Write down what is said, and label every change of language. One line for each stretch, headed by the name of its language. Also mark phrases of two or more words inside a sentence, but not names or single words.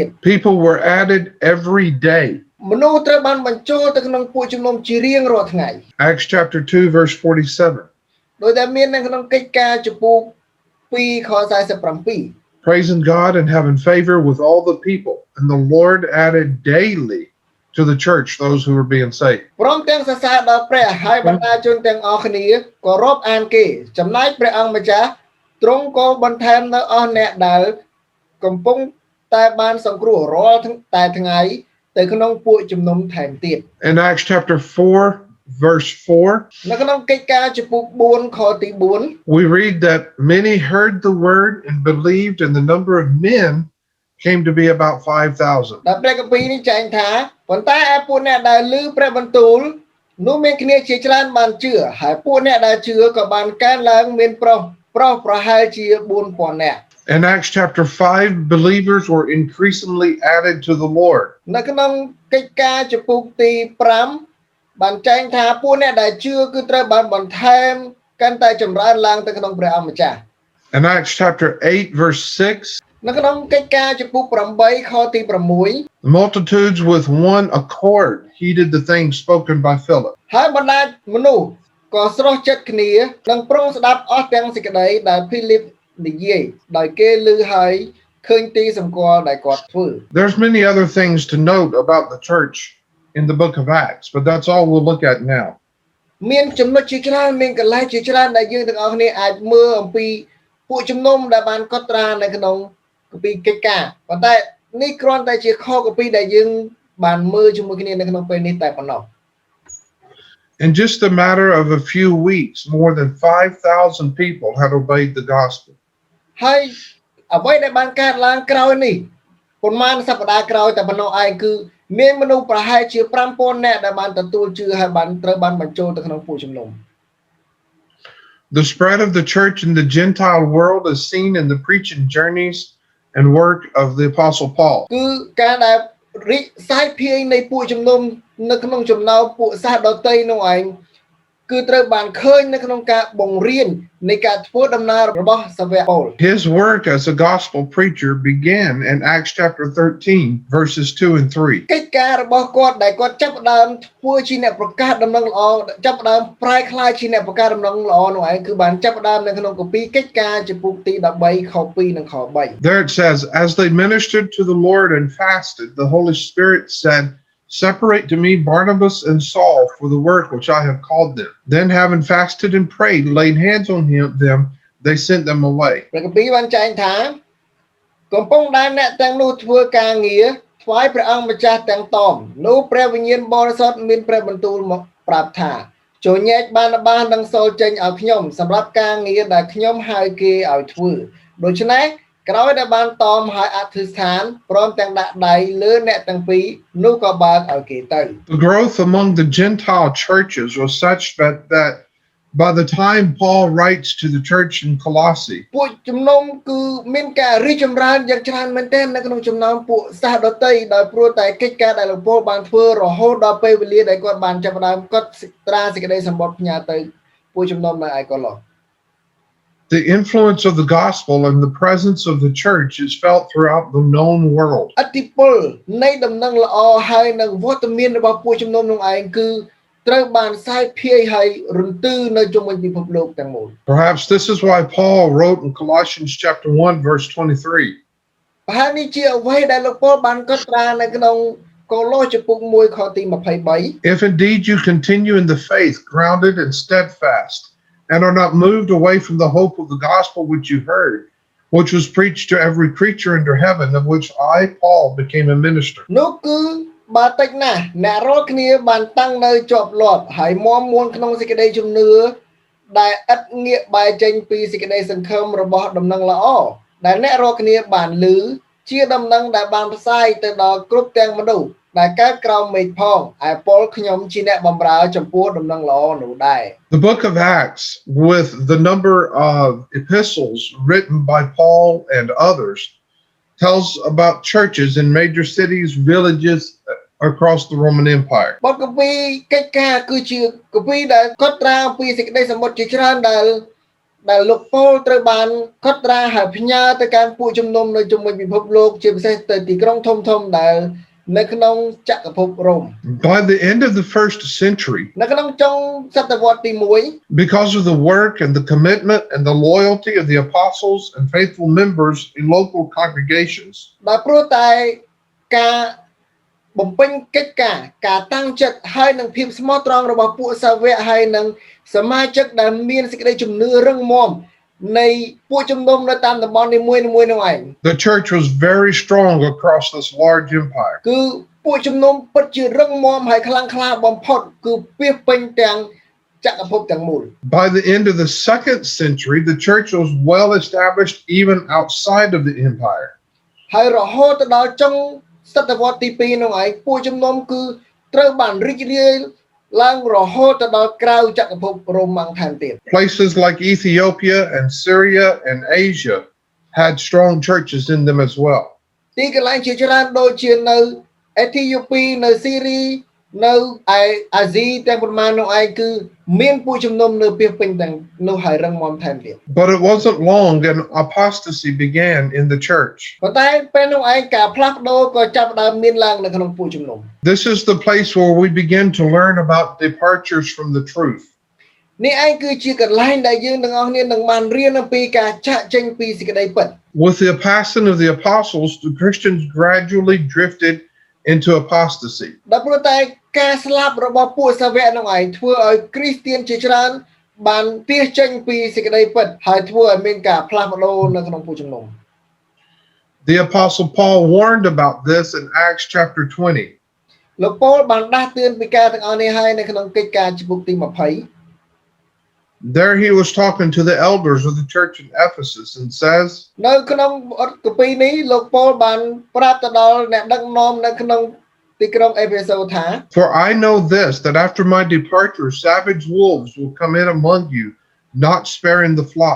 English: People were added every day.
Khmer: មនុស្សត្រូវបានបញ្ចូលទៅក្នុងពួកជំនុំជារៀងរាល់ថ្ងៃ
English: Acts chapter 2, verse 47.
Khmer: ដោយដែលមាននៅក្នុងកិច្ចការជំពូក2ខ47
English: Praising God and having favor with all the people, and the Lord added daily to the church those who were being saved.
Khmer: ព្រមទាំងសរសើរដល់ព្រះហើយបណ្ដាជនទាំងអស់គ្នាក៏រាប់អានគេចំណែកព្រះអង្គម្ចាស់ទ្រង់ក៏បន្ថែមនៅអស់អ្នកដែលកំពុងតែបានសង្គ្រោះរាល់តែថ្ងៃទៅក្នុងពួកជំនុំថែមទៀត
English: In Acts chapter 4, verse 4,
Khmer: នៅក្នុងកិច្ចការជំពូក4ខទី4
English: we read that many heard the word and believed, and the number of men came to be about 5,000.
Khmer: ដែលព្រះគម្ពីរនេះចែងថាប៉ុន្តែឯពួកអ្នកដែលឮព្រះបន្ទូលនោះមានគ្នាជាច្រើនបានជឿហើយពួកអ្នកដែលជឿក៏បានកើនឡើងមានប្រុសប្រហែលជា 4,000 នាក់
English: In Acts chapter 5, believers were increasingly added to the Lord.
Khmer: នៅក្នុងកិច្ចការជំពូកទី5បានចែងថាពួកអ្នកដែលជឿគឺត្រូវបានបន្ថែមកាន់តែចម្រើនឡើងទៅក្នុងព្រះអង្គម្ចាស់
English: In Acts chapter 8, verse 6,
Khmer: នៅក្នុងកិច្ចការជំពូក8ខទី6
English: the multitudes with one accord heeded the things spoken by Philip.
Khmer: ហើយបណ្ដាមនុស្សក៏ស្រស់ចិត្តគ្នានិងប្រុងស្ដាប់អស់ទាំងសេចក្តីដែលភីលីបនិយាយដោយគេឮហើយឃើញទីសម្គាល់ដែលគាត់ធ្វើ
English: There's many other things to note about the church in the book of Acts, but that's all we'll look at now.
Khmer: មានចំណុចជាច្រើនមានកន្លែងជាច្រើនដែលយើងទាំងអស់គ្នាអាចមើលអំពីពួកជំនុំដែលបានកត់ត្រានៅក្នុងគម្ពីរកិច្ចការប៉ុន្តែនេះគ្រាន់តែជាខគម្ពីរដែលយើងបានមើលជាមួយគ្នានៅក្នុងពេលនេះតែប៉ុណ្ណោះ
English: In just a matter of a few weeks, more than 5,000 people had obeyed the gospel.
Khmer: ហើយអ្វីដែលបានកើតឡើងក្រោយនេះប៉ុន្មានសប្តាហ៍ក្រោយតែប៉ុណ្ណោះឯងគឺមានមនុស្សប្រហែលជា 5,000 នាក់ដែលបានទទួលជឿហើយបានត្រូវបានបញ្ចូលទៅក្នុងពួកជំនុំ
English: The spread of the church in the Gentile world is seen in the preaching journeys and work of the Apostle Paul.
Khmer: គឺការដែលរីកសាយភាយនៃពួកជំនុំនៅក្នុងចំណោមពួកសាសដទៃនោះឯងគឺត្រូវបានឃើញនៅក្នុងការបង្រៀននៃការធ្វើដំណើររបស់សាវកប៉ូល
English: His work as a gospel preacher began in Acts chapter 13, verses 2 and 3.
Khmer: កិច្ចការរបស់គាត់ដែលគាត់ចាប់ផ្ដើមធ្វើជាអ្នកប្រកាសដំណឹងល្អចាប់ផ្ដើមប្រែក្លាយជាអ្នកប្រកាសដំណឹងល្អនោះឯងគឺបានចាប់ផ្ដើមនៅក្នុងគម្ពីរកិច្ចការជំពូកទី13ខ2និងខ3
English: There it says, as they ministered to the Lord and fasted, the Holy Spirit said, separate to me Barnabas and Saul for the work which I have called them. Then having fasted and prayed, laid hands on them, they sent them away.
Khmer: ព្រះគម្ពីរបានចែងថាកំពុងដែលអ្នកទាំងនោះធ្វើការងារថ្វាយព្រះអង្គម្ចាស់ទាំងតមនោះព្រះវិញ្ញាណបរិសុទ្ធមានព្រះបន្ទូលមកប្រាប់ថាចូលញែកបានបាននឹងសូលចេញឲ្យខ្ញុំសម្រាប់ការងារដែលខ្ញុំហៅគេឲ្យធ្វើដូច្នេះក្រោយដែលបានតមឲ្យអធិស្ឋានព្រមទាំងដាក់ដៃលើអ្នកទាំងពីរនោះក៏បើកឲ្យគេទៅ
English: The growth among the Gentile churches was such that By the time Paul writes to the church in Colossae,
Khmer: ពួកជំនុំគឺមានការរីកចម្រើនយ៉ាងច្រើនមែនទែននៅក្នុងចំណោមពួកសាសដតីដោយព្រោះតែកិច្ចការដែលលោកពូលបានធ្វើរហូតដល់ពេលវេលាដែលគាត់បានចាប់ផ្ដើមកត់ត្រាសេចក្តីសម្បត្តិផ្ញើទៅពួកជំនុំនៅឯកូឡូស
English: the influence of the gospel and the presence of the church is felt throughout the known world.
Khmer: ឥទ្ធិពលនៃដំណឹងល្អហើយនឹងវត្តមានរបស់ពួកជំនុំនោះឯងគឺត្រូវបានសាយភាយហើយរន្ទឺនៅជុំវិញពិភពលោកទាំងមូល
English: Perhaps this is why Paul wrote in Colossians chapter 1 verse 23.
Khmer: ប្រហែលនេះជាអ្វីដែលលោកពូលបានកត់ត្រានៅក្នុងកូឡូសចំពុក1ខទី23
English: If indeed you continue in the faith, grounded and steadfast, and are not moved away from the hope of the gospel which you heard, which was preached to every creature under heaven, of which I, Paul, became a minister.
Khmer: នោះគឺបើតិចណាស់អ្នករាល់គ្នាបានតាំងនៅជាប់លាប់ហើយមាំមួនក្នុងសេចក្តីជំនឿដែលឥតងាកបែរចេញពីសេចក្តីសង្ឃឹមរបស់ដំណឹងល្អដែលអ្នករាល់គ្នាបានឮជាដំណឹងដែលបានផ្សាយទៅដល់គ្រប់ទាំងមនុស្សដែលកើតក្រោមមេឃផងឯពលខ្ញុំជាអ្នកបម្រើចំពោះដំណឹងល្អនោះដែរ
English: The book of Acts, with the number of epistles written by Paul and others, tells about churches in major cities, villages across the Roman Empire.
Khmer: បទគម្ពីរកិច្ចការគឺជាគម្ពីរដែលកត់ត្រាអំពីសេចក្តីសម្បត្តិជាច្រើនដែលលោកពូលត្រូវបានកត់ត្រាហើយផ្ញើទៅកាន់ពួកជំនុំនៅជុំវិញពិភពលោកជាពិសេសទៅទីក្រុងធំៗដែលនៅក្នុងចក្រភពរ៉ូម
English: By the end of the first century,
Khmer: នៅក្នុងចុងសតវត្សទី1
English: because of the work and the commitment and the loyalty of the apostles and faithful members in local congregations,
Khmer: ដោយព្រោះតែការបំពេញកិច្ចការតាំងចិត្តហើយនឹងភាពស្មោះត្រង់របស់ពួកសាវកហើយនឹងសមាជិកដែលមានសេចក្តីជំនឿរឹងមាំនៃពួកជំនុំនៅតាមតំបន់នីមួយៗនោះឯង
English: the church was very strong across this large empire.
Khmer: គឺពួកជំនុំពិតជារឹងមាំហើយខ្លាំងក្លាបំផុតគឺពាសពេញទាំងចក្រភពទាំងមូល
English: By the end of the second century, the church was well established even outside of the empire.
Khmer: ហើយរហូតទៅដល់ចុងសតវត្សទី2នោះឯងពួកជំនុំគឺត្រូវបានរីករាយឡើងរហូតទៅដល់ក្រៅចក្រភពរ៉ូម៉ាំងថែមទៀត
English: Places like Ethiopia and Syria and Asia had strong churches in them as well.
Khmer: ទីកន្លែងជាច្រើនដូចជានៅអេធីយ៉ូពីនៅស៊ីរីនៅឯអាស៊ីទាំងប៉ុន្មាននោះឯងគឺមានពួកជំនុំនៅពាសពេញទាំងនោះហើយរឹងមាំថែមទៀត
English: But it wasn't long and apostasy began in the church.
Khmer: ប៉ុន្តែពេលនោះឯងការផ្លាស់ប្ដូរក៏ចាប់ផ្ដើមមានឡើងនៅក្នុងពួកជំនុំ
English: This is the place where we begin to learn about departures from the truth.
Khmer: នេះឯងគឺជាកន្លែងដែលយើងទាំងអស់គ្នានឹងបានរៀនអំពីការចាក់ចេញពីសេចក្តីពិត
English: With the passing of the apostles, the Christians gradually drifted into apostasy.
Khmer: ដល់ព្រោះតែការស្លាប់របស់ពួកសាវកនោះឯងធ្វើឲ្យគ្រីស្ទានជាច្រើនបានទះចេញពីសេចក្តីពិតហើយធ្វើឲ្យមានការផ្លាស់ប្ដូរនៅក្នុងពួកជំនុំ
English: The apostle Paul warned about this in Acts chapter 20.
Khmer: លោកប៉ូលបានដាស់តឿនពីការទាំងអស់នេះហើយនៅក្នុងកិច្ចការចំពុកទី20
English: There he was talking to the elders of the church in Ephesus and says,
Khmer: នៅក្នុងគម្ពីរនេះលោកប៉ូលបានប្រាប់ទៅដល់អ្នកដឹកនាំនៅក្នុងទីក្រុងអេផេសូថា
English: For I know this, that after my departure, savage wolves will come in among you, not sparing the flock.